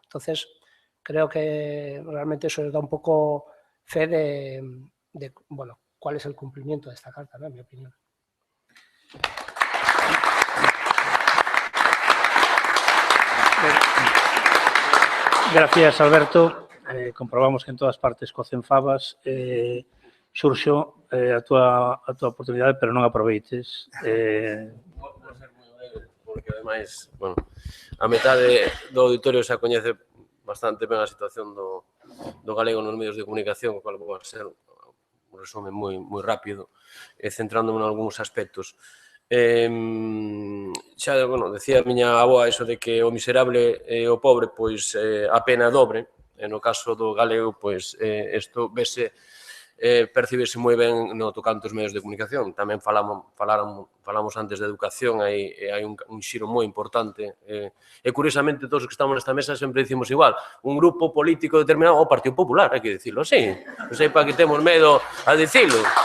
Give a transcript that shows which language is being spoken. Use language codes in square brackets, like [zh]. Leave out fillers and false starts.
[es] Entonces, creo que realmente eso da un poco fe de bueno, cuál es el cumplimiento de esta Carta, ¿no? En mi opinión. Gracias, Alberto. [gl] Comprobamos que en todas partes cocen favas. Xurxo, a túa oportunidade, pero non aproveites. Vou ser moi breve, porque ademais, bueno, a metade do auditorio xa coñece bastante ben a situación do galego nos medios de comunicación, o cual vou a ser un resumen moi rápido, centrándome en algúns aspectos. Xa, bueno, decía a miña avoa iso de que o miserable e o pobre, pois, a pena dobre. No caso do galego, pois, isto vese percibirse moi ben no tocante aos medios de comunicación. Tamén falamos antes de educación, hai un xiro moi importante. E, curiosamente, todos os que estamos nesta mesa sempre dicimos igual. Un grupo político determinado, o Partido Popular, hai que dicilo así. Non sei para que temos medo a dicilo.